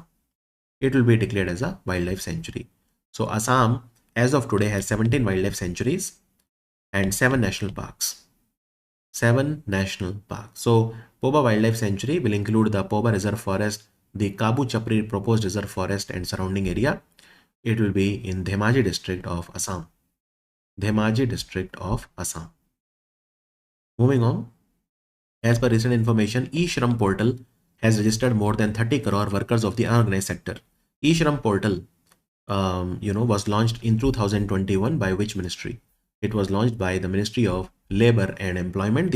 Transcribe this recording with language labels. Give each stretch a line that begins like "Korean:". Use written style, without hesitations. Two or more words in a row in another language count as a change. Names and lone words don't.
English: It will be declared as a wildlife sanctuary. So Assam, as of today, has 17 wildlife sanctuaries and 7 national parks. 7 national parks. So Poba Wildlife Sanctuary will include the Poba Reserve Forest, the Kabu Chapri proposed reserve forest and surrounding area. It will be in Dhemaji district of Assam. Dhemaji district of Assam. Moving on. As per recent information, e-Shram portal has registered more than 30 crore workers of the unorganized sector. e-Shram portal, was launched in 2021 by which ministry? It was launched by the Ministry of Labor and Employment.